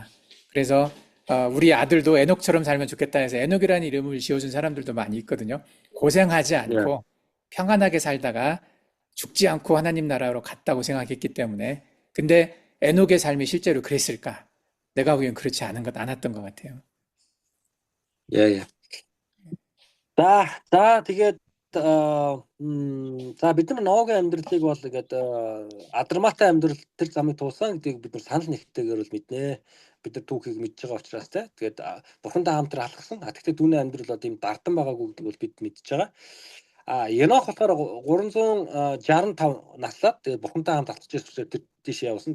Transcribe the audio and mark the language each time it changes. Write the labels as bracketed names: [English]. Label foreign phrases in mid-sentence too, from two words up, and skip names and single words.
[Korean] 그래서 우리 아들도 에녹처럼 살면 좋겠다 해서 에녹이라는 이름을 지어준 사람들도 많이 있거든요. 고생하지 않고 평안하게 살다가 죽지 않고 하나님 나라로 갔다고 생각했기 때문에. 근데 에녹의 삶이 실제로 그랬을까? 내가 보기엔 그렇지 않았던 것 같아요. 예. [Mongolian] За тэгээд за бид нар Ноагийн амьдралыг бол ингээд адармаатай амьдрал тэр замыг туулсан гэдгийг бид нар санал нэгтэйгээр бол мэднэ. Бид нар түүхийг мэдж байгаа учраас тэгээд бурхантай хамтран алхсан. Тэгтээ түүний амьдрал одоо ийм дардан байгаагүй гэдэг бол бид мэдж байгаа. Енох болохоор 365 наслаад тэгээд бурхантай хамт алхаж ирсэн тэр тийш явсан.